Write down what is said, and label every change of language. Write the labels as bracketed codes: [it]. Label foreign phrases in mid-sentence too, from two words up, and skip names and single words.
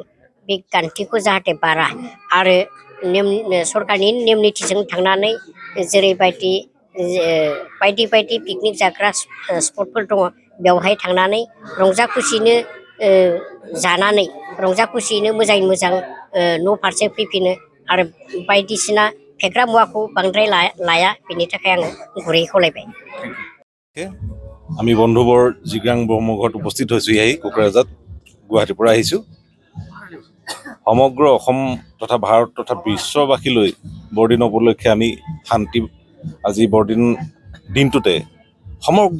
[brx] बे गान्थिखौ जाहाथे बारा आरो सरकारनि नियम नितिजों थांनानै जेरैबायदि बायदि बायदि पिकनिक जाग्रा स्पटफोर दङ बेवहाय थांनानै रंजा खुसिनो जानानै रंजा खुसियैनो मोजाङै मोजां न' फारसे फैफिनो आरो बायदिसिना फेग्रा मुवाखौ बांद्राय लाया बेनि थाखाय आङो गुरै खावलायबाय [as] আমি বন্ধুবৰ জিগ্ৰাং ব্ৰহ্মঘৰত উপস্থিত হৈছোঁ ইয়াত কোকৰাঝাৰত গুৱাহাটীৰ পৰা আহিছোঁ সমগ্ৰ অসম তথা ভাৰত তথা বিশ্ববাসীলৈ বৰদিন উপলক্ষে আমি শান্তি আজি বৰদিন দিনটোতে সমগ্ৰ